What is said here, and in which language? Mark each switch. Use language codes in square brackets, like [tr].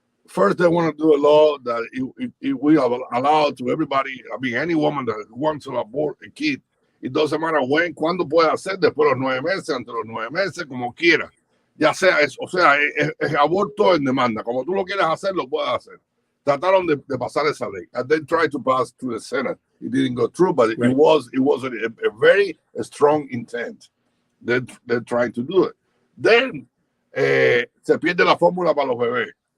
[en] First, they want to do a law that it will allow to everybody, I mean, any woman that wants to abort a kid, it doesn't matter when, [es] cuándo puede hacer, después de los 9 meses, entre los 9 meses, como quiera. Ya sea, es aborto en demanda. Como tú lo quieras hacer, lo puedes hacer. Trataron de pasar esa ley. [en] And they tried to pass through the Senate. It didn't go through, but it was a very strong intent. They're trying to do it. [es] Then, se pierde la fórmula para los bebés.